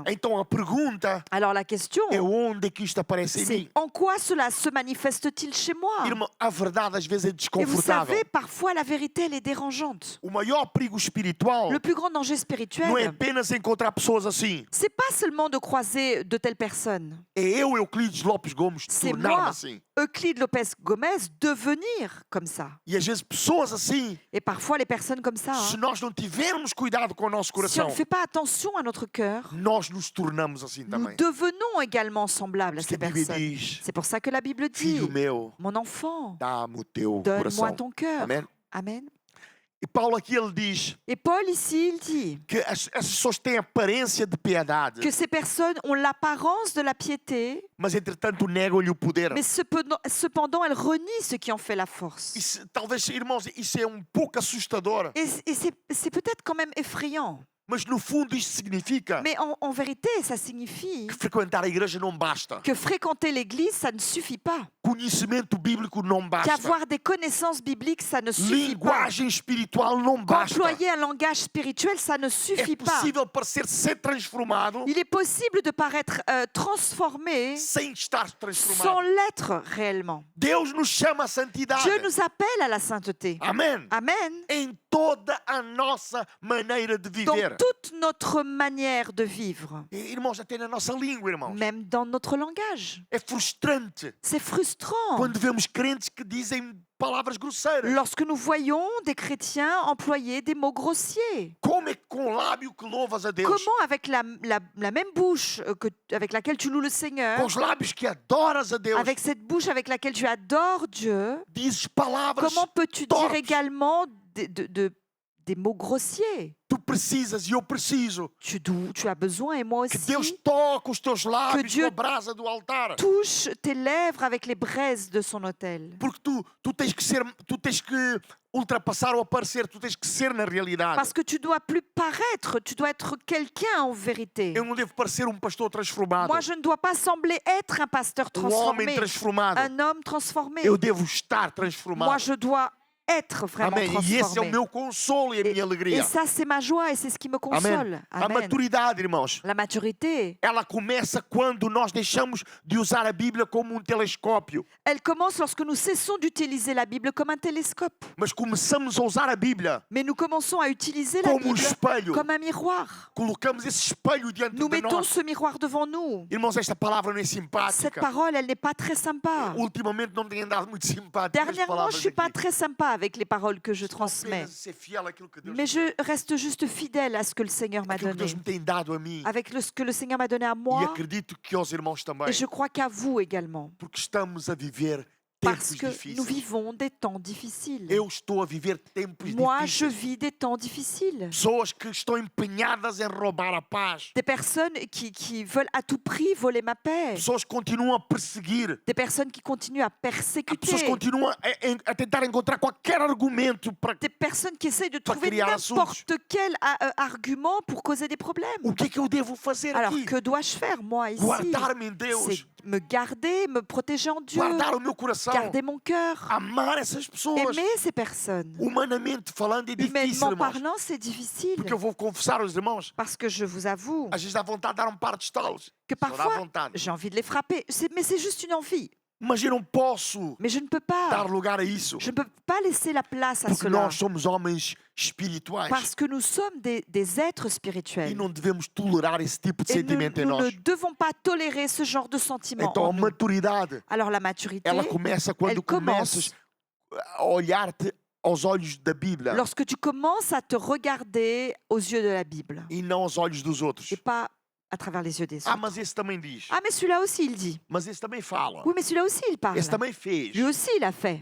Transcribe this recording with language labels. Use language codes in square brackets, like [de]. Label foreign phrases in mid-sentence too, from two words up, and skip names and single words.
[pt] Então a pergunta [fr] Alors la question, [pt] é onde é que isto aparece em [fr] c'est [pt] mim? [fr] en quoi cela se manifeste-t-il chez moi? [pt] Irmão, a verdade às vezes é [fr] Et vous [pt] desconfortável. [fr] savez, parfois la vérité, elle est dérangeante. [pt] O maior perigo espiritual [fr] Le plus grand danger [pt] não é [fr] spirituel, [pt] apenas encontrar pessoas assim. [fr] c'est pas seulement de croiser de telles personnes. [pt] É eu, Euclides Lopes Gomes, [fr] C'est [pt] tornar-me [fr] moi. [pt] assim. [fr] Euclide Lopez Gomez, devenir comme ça. [pt] E às vezes pessoas assim, [fr] Et parfois les personnes comme ça, [pt] se hein, nós não tivermos cuidado com o nosso [fr] si on [pt] coração, [fr] ne fait pas attention à notre cœur, [pt] nós nos tornamos assim [fr] nous [pt] também. [fr] devenons également semblables à [pt] Porque [fr] ces [pt] a Bíblia [fr] personnes. [pt] diz, [fr] C'est pour ça que la Bible dit, [pt] filho meu, [fr] mon enfant, [pt] dá-me o teu [fr] donne-moi [pt] coração. [fr] ton cœur. [pt] Amém? [fr] Amen. [pt] E Paulo aqui ele diz [fr] Et Paul ici, il dit [pt] que essas pessoas têm aparência de piedade, [fr] que ces personnes ont l'apparence de la piété, [pt] mas entretanto negam-lhe o poder. [fr] mais cependant elles renient ce qui en fait la force. [pt] Isso, talvez, irmãos, isso é pouco assustador, [fr] Et c'est peut-être quand même effrayant. [pt] mas no fundo isto significa [fr] Mais en vérité, ça signifie [pt] que frequentar a igreja não basta, [fr] que fréquenter l'église, ça ne suffit pas. [pt] conhecimento bíblico não basta, [fr] Qu'avoir des connaissances bibliques, ça ne suffit pas. [pt] linguagem espiritual não basta. [fr] Qu'employer un langage spirituel, ça ne [pt] É [fr] suffit pas. [pt] possível parecer ser transformado [fr] Il est possible de paraître transformé [pt] sem estar [fr] sans [pt] transformado. [fr] l'être réellement. [pt] Deus nos chama à santidade. [fr] Dieu nous appelle à la sainteté. [pt] Amém. [fr] Amen. [pt] Em toda a nossa maneira de [fr] Dans [pt] viver. [fr] toute notre manière de vivre, [pt] E, irmãos, até na nossa língua, irmãos. [fr] même dans notre langage. [pt] É frustrante [fr] C'est frustrant [pt] quando vemos crentes que dizem palavras grosseiras. [fr] lorsque nous voyons des chrétiens employer des mots grossiers. [pt] Como é que com o lábio que louvas a Deus, [fr] Comment avec la même bouche avec laquelle tu loues le Seigneur, [pt] com os lábios que adoras a Deus, [fr] avec cette bouche avec laquelle tu adores Dieu, [pt] dizes palavras [fr] comment peux-tu dire [pt] torpes. [fr] également des mots grossiers? [pt] Tu precisas e eu preciso [fr] Tu as besoin, et moi [pt] que Deus [fr] aussi, [pt] toque os teus lábios [fr] Dieu [pt] com a brasa do altar. [fr] touche tes lèvres avec les braises de son autel. [pt] Porque tu tens que ultrapassar ou aparecer, tu tens que ser na realidade. [fr] Parce que tu dois plus paraître, tu dois être quelqu'un en vérité. [pt] Eu não devo parecer pastor transformado, [fr] Moi, je ne dois pas sembler être un pasteur [pt] homem [fr] transformé, [pt] transformado. [fr] un homme transformé. [pt] Eu devo estar transformado. [fr] Moi, je dois être vraiment [pt] Amém. E esse é o [fr] transformé. [pt] meu consolo e a minha [fr] Et [pt] alegria. [fr] ça, c'est ma joie et c'est ce qui me console. [pt] Amém. A [fr] Amen. [pt] maturidade, irmãos, [fr] La maturité, [pt] ela começa quando nós deixamos de usar a Bíblia como telescópio, [fr] elle commence lorsque nous cessons d'utiliser la Bible comme un télescope. [pt] mas começamos a usar a Bíblia [fr] Mais nous commençons à utiliser la [pt] como [fr] Bible [pt] espelho. [fr] comme un miroir. [pt] Colocamos esse espelho diante [fr] Nous [pt] de [fr] mettons [pt] nós. [fr] ce miroir devant nous. [pt] Irmãos, esta palavra não é [fr] Cette [pt] simpática. [fr] parole, elle n'est pas très sympa. [pt] Ultimamente não tem andado muito simpática as [fr] Dernièrement, je [pt] palavras [fr] ne suis pas [pt] aqui. [fr] très sympa avec les paroles que je [pt] Estou [fr] transmets. [pt] apenas a ser fiel àquilo que Deus [fr] Mais [pt] me deu, [fr] je reste juste fidèle à ce que le Seigneur m'a [pt] aquilo que [fr] donné. [pt] Deus me tem dado a mim. [fr] Avec ce que le Seigneur m'a donné à [pt] E [fr] moi, [pt] acredito que aos irmãos também, [fr] et je crois qu'à vous également. [pt] porque estamos a viver [fr] Parce [pt] tempos [fr] que nous [pt] difíceis. [fr] vivons des temps difficiles. [pt] Eu estou a viver tempos [fr] Moi, je [pt] difíceis. [fr] vis des temps difficiles. [pt] Pessoas que estão empenhadas em roubar a paz. [fr] Des personnes qui veulent à tout prix voler ma paix. [pt] Pessoas que continuam a perseguir. [fr] Des personnes qui continuent à [pt] Pessoas [fr] persécuter. [pt] continuam a tentar encontrar qualquer argumento para [fr] Des personnes qui essayent de [pt] Para [fr] trouver [pt] criar [fr] n'importe quel argument pour causer des problèmes. [pt] o que é que eu devo fazer [fr] Alors, [pt] aqui. [fr] que dois-je faire, moi, ici? [pt] Guardar-me em [fr] C'est [pt] Deus. [fr] me garder, me protéger en Dieu, [pt] Guardar o meu coração. [fr] garder mon cœur, [pt] Amar essas pessoas. [fr] aimer ces personnes. [pt] Humanamente falando é difícil, [fr] Humainement [pt] irmãos. [fr] parlant, c'est difficile. [pt] Porque eu vou confessar aos irmãos. [fr] Parce que je vous avoue [pt] Às vezes dá vontade de dar par de estalos. [fr] que [pt] Só dá [fr] parfois, [pt] vontade. [fr] j'ai envie de les frapper. Mais c'est juste une envie. [pt] Mas eu não posso [fr] Mais je ne peux pas. [pt] dar lugar a isso. [fr] Je ne peux pas laisser la place à [pt] Porque [fr] cela. [pt] nós somos homens espirituais. [fr] Parce que nous sommes des êtres [pt] E [fr] spirituels. [pt] não devemos tolerar esse tipo de [fr] Et nous, [pt] sentimento em [fr] nous ne [pt] nós. [fr] devons pas tolérer ce genre de sentiment [pt] Então [fr] en [pt] a [fr] nous. [pt] maturidade, [fr] Alors la maturité, [pt] ela começa quando [fr] elle commence [pt] começas a olhar-te aos olhos da Bíblia [fr] lorsque tu commences à te regarder aux yeux de la Bible [pt] e não aos olhos dos outros. [fr] et pas à travers les yeux des Ah, autres. [pt] mas esse também diz. [fr] Ah, mais celui-là aussi, il dit. [pt] Mas esse também fala. [fr] Oui, mais celui-là aussi, il parle. [pt] Esse também fez. [fr] Lui aussi, il a fait.